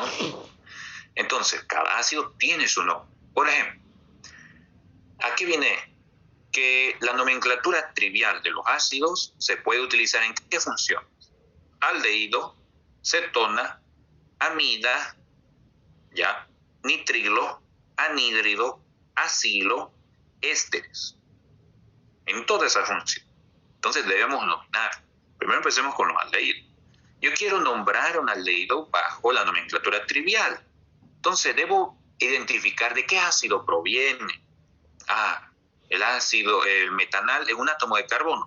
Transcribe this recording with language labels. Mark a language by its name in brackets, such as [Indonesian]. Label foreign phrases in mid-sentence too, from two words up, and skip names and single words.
[Spanish] Entonces, cada ácido tiene su nombre. Por ejemplo, aquí viene que la nomenclatura trivial de los ácidos se puede utilizar en qué función: aldehído, cetona, amida, ya, nitrilo, anhídrido, acilo, ésteres. En toda esa función. Entonces debemos nominar. Primero empecemos con los aldehídos. Yo quiero nombrar un aldehído bajo la nomenclatura trivial. Entonces debo identificar de qué ácido proviene. El ácido, el metanal es un átomo de carbono.